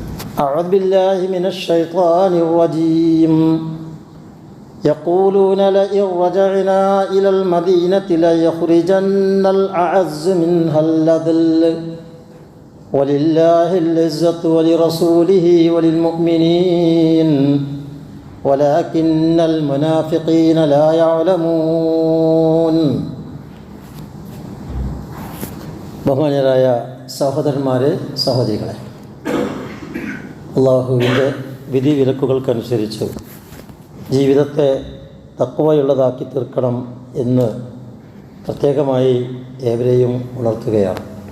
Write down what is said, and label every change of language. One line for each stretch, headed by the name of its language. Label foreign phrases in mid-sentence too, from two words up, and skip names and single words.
Arabic: أعوذ بالله من الشيطان الرجيم يقولون لئن رجعنا إلى المدينة ليخرجن الأعز منها الأذل ولله العزة ولرسوله وللمؤمنين ولكن المنافقين لا يعلمون.
Malayalam: ബഹുമാന്യരായ സഹോദരന്മാരെ, സഹോദരികളെ, അള്ളാഹുവിൻ്റെ വിധി വിലക്കുകൾക്കനുസരിച്ച് ജീവിതത്തെ തഖ്വയുള്ളതാക്കി തീർക്കണം എന്ന് പ്രത്യേകമായി ഏവരെയും ഉണർത്തുകയാണ്.